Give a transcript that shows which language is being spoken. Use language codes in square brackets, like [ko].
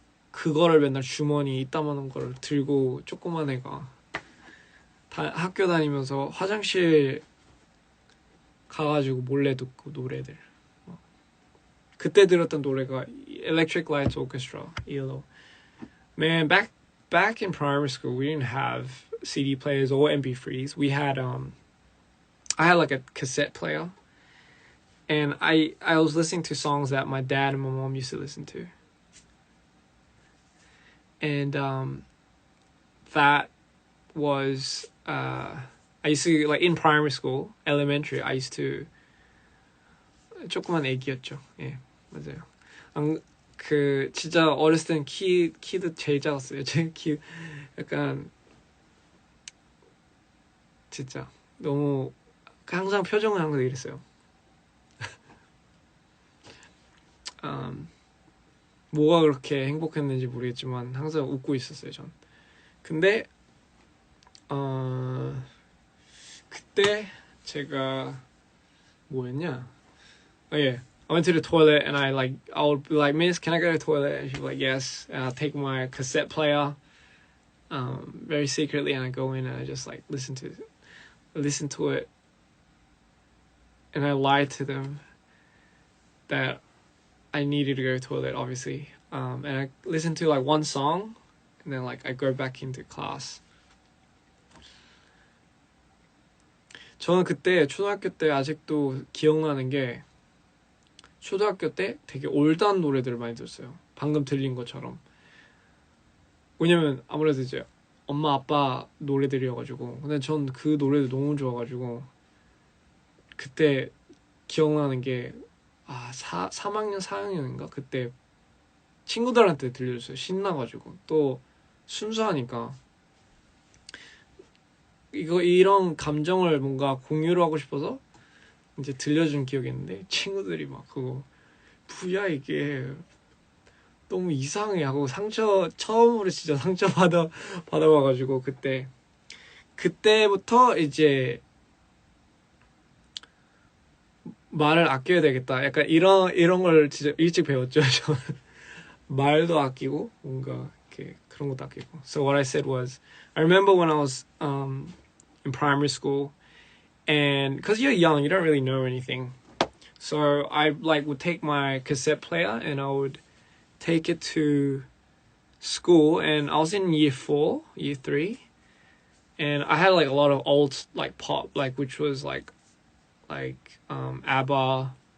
[ko] 그거를 맨날 주머니 이따만한 거를 들고 조그만 애가 학교 다니면서 화장실 가가지고 몰래 듣고 노래들 그때 들었던 노래가 Electric Light Orchestra, ELO. [en] Man, back in primary school, we didn't have CD players or MP3s. We had I had like a cassette player, and I was listening to songs that my dad and my mom used to listen to, and that was I used to like in primary school, elementary. I used to [ko] 조그만 애기였죠. 예, 맞아요. 그 진짜 어렸을 땐 키도 제일 작았어요. 제 키 약간 진짜 너무 항상 표정은 항상 이랬어요. 뭐가 그렇게 행복했는지 모르겠지만 항상 웃고 있었어요. 전. 근데 그때 제가 뭐였냐? 예. [en] I went to the toilet and I would be like, Miss, can I go to the toilet? And she'd be like, yes. And I'll take my cassette player, very secretly, and I go in and I just like listen to it. And I lied to them that I needed to go to the toilet, obviously. And I listened to like one song and then like I go back into class. [ko] 저는 그때 초등학교 때 아직도 기억나는 게 초등학교 때 되게 올드한 노래들을 많이 들었어요. 방금 들린 것처럼 왜냐면 아무래도 이제 엄마 아빠 노래들이어가지고 근데 전 그 노래도 너무 좋아가지고 그때 기억나는 게 3학년 4학년인가 그때 친구들한테 들려줬어요. 신나가지고 또 순수하니까 이런 감정을 뭔가 공유를 하고 싶어서 이제 들려준 기억이 있는데 친구들이 막 그거 뭐야 이게 너무 이상해 하고 처음으로 진짜 상처 받아봐가지고 그때부터 이제 말을 아껴야 되겠다. 약간 이런 걸 진짜 일찍 배웠죠. 저는 말도 아끼고 뭔가 이렇게 그런 것도 아끼고. [en] So what I said was, I remember when I was in primary school, and because you're young, you don't really know anything. So I would take my cassette player and I would take it to school, and I was in year 4, year 3, and I had like a lot of old like pop, like which was like ABBA,